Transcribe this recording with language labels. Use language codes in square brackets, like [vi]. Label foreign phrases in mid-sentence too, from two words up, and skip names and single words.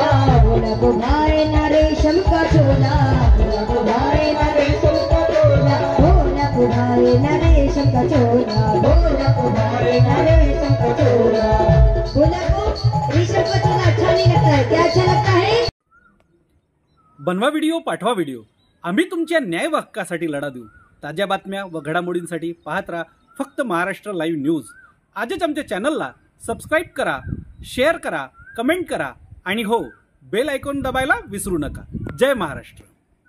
[hi] भोला को भाए ना रेशम का चोला, भोला को भाई ना रेशम का चोला, भोला को भाए ना रेशम का चोला, भोला को भाई ना रेशम का चोला। भोला को रेशम का चोला अच्छा नहीं लगता है, क्या अच्छा लगता है? [mr] बनवा व्हिडिओ, पाठवा व्हिडिओ, आम्ही तुमच्या न्याय हक्कासाठी लढा देऊ। ताज्या बातम्या व घडामोडींसाठी पाहत राहा फक्त महाराष्ट्र लाईव्ह न्यूज। आजच आमच्या चॅनलला सबस्क्राईब करा, शेअर करा, कमेंट करा आणि हो, [en] bell icon [mr] दबायला विसरू नका। जय महाराष्ट्र।